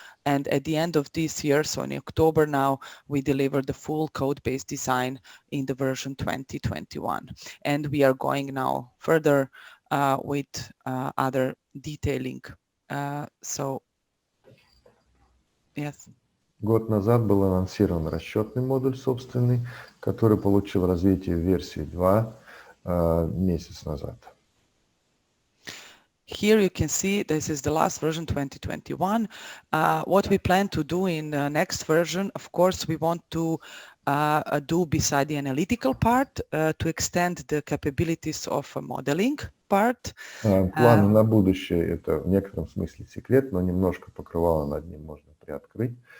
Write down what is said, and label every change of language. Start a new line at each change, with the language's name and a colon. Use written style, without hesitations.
English: And at the end of this year, so in October now, we delivered the full code-based design in the version 2021. And we are going now further with other detailing. So, yes.
Russian: Год назад был анонсирован расчетный модуль собственный, который получил развитие в версии 2 месяц назад.
English: here you can see this is the last version 2021. What we plan to do in the next version, of course, we want to do beside the analytical part to extend the capabilities of a modeling part.
Russian: Планы на будущее — это в некотором смысле секрет, но немножко покрывало над ним можно приоткрыть.